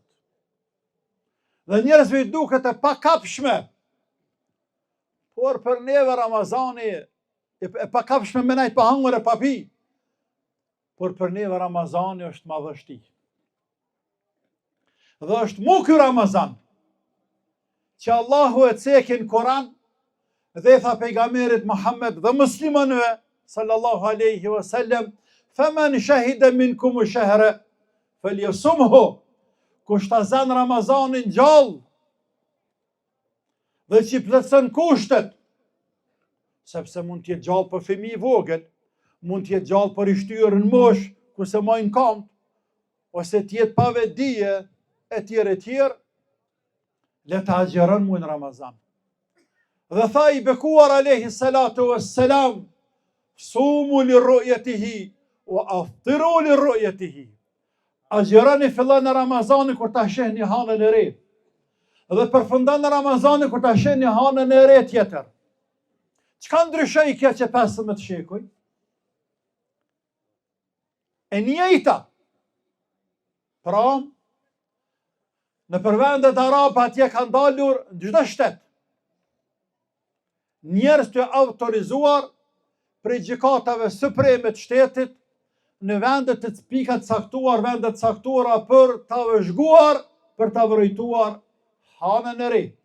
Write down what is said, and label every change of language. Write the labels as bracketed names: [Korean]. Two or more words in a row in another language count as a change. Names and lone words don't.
[Albanian] Dhe njerëzve i duket e pakapshme, por për neve Ramazani e pakapshme me najt pa hangër e pa pi, por për neve Ramazani është madhështi. Dhe është mu ky Ramazan, që Allahu e cekin Koran, dhe i tha pejgamberit Muhammed dhe muslimanëve, [Arabic] صلى الله عليه وسلم فمن شهد منكم الشهر فليصمه, [Albanian] kush ta zan Ramazanin gjallë dhe që i plotson kushtet, sepse mund t'jetë gjallë për fëmijë i vogël, mund t'jetë gjallë për i shtyrë në mosh, ku se mojnë kamp, ose t'jetë pa vedije, e tjerë, le ta agjeron mu në Ramazan. Dhe tha i bekuar [Arabic] عليه الصلاة والسلام صوموا لرؤيته وأفطروا لرؤيته. [Albanian] Agjeroni fillon në Ramazani kur ta shehni hanën e re. Dhe përfundon në Ramazani kur ta shehni hanën e re tjetër. Çka ndryshoi kjo që 15 shekuj? E njëjta. Pra, në përvendet arabe atje kanë dalur në çdo shtet njerëz të autorizuar prej gjykatave supreme të shtetit në vendet të pikat caktuar, vendet caktuara për ta vëzhguar, për ta vërejtuar hanën e re.